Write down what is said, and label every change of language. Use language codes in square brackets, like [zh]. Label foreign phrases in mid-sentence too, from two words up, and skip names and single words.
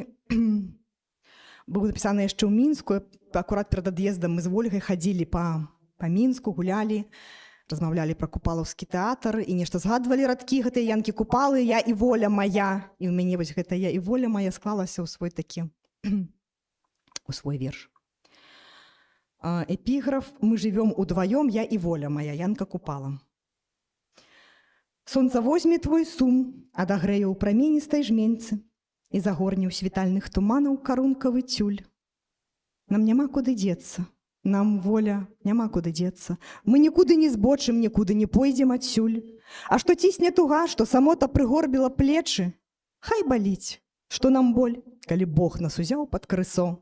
[be] Быў напісаны яшчэ ў Мінску. Акурат перад ад'ездам мы з Вольгай хадзілі па Мінску, гулялі, размаўлялі пра купалаўскі тэатр і нешта згадвалі радкі гэтай Янкі Купалы, я і воля мая. І ў мяне вось гэта я і воля мая склалася ў свой такі, у свой верш. [ru] Эпіграф «Мы живем удвоем, я и воля моя», [be] Янка Купала. Сонца возьме твой сум, адагрэе ў праменістай жменцы і загорне ў світальных туманаў карункавы тюль. Нам няма куды дзецца, нам, воля, няма куды дзецца. Мы нікуды не збочым, нікуды не пойдзем адсюль. А што цісне туга, што самота прыгорбіла плечы, хай баліць, што нам боль, калі Бог нас узяў пад крысо.